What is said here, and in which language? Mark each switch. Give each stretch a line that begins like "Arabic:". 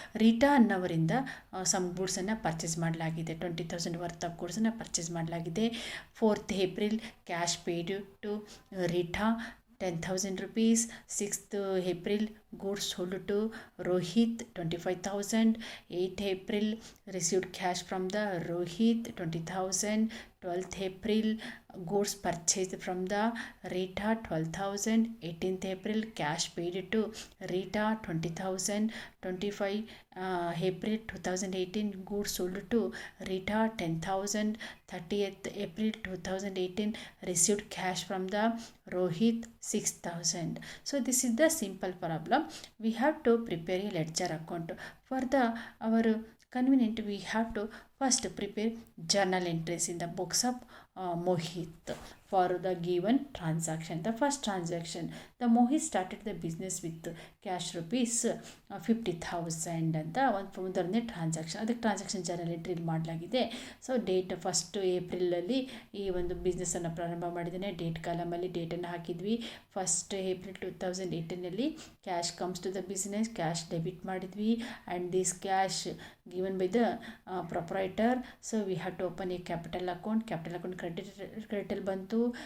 Kannada: Rita ಅನ್ನೋವರಿಂದ some ಗೂಡ್ಸನ್ನು purchase ಮಾಡಲಾಗಿದೆ. 20,000 worth of ಗೂಡ್ಸನ್ನು purchase ಮಾಡಲಾಗಿದೆ.
English: 4th April cash paid to Rita 10,000 rupees. 6th April goods sold to Rohit 25,000. 8th April received cash from the Rohit 20,000. 12th April goods purchased from the Rita 12,000. 18th April cash paid to Rita 20,000. 25 April 2018 goods sold to Rita 10,000. 30th April 2018 received cash from the Rohit 6,000. So this is the simple problem. We have to prepare a ledger account. For the our convenient, we have to first prepare journal entries in the books of Mohit for the given transaction. The first transaction, the Mohit started the business with cash rupees 50,000
Kannada: ಅಂತ ಒಂದೊಂದನೇ transaction, ಅದಕ್ಕೆ transaction journal entry ಮಾಡಲಾಗಿದೆ. So date 1st April ಈ ಒಂದು ಬಿಸ್ನೆಸ್ಸನ್ನು ಪ್ರಾರಂಭ ಮಾಡಿದ್ದೇನೆ. Date ಕಾಲಮಲ್ಲಿ ಡೇಟನ್ನು ಹಾಕಿದ್ವಿ. 1st April 2018
English: cash comes to the business,
Kannada: cash debit ಮಾಡಿದ್ವಿ. And this cash
English: given by the proprietor, so we have to open a capital account. Capital account credit
Kannada: ಅಲ್ಲಿ ಬಂತು.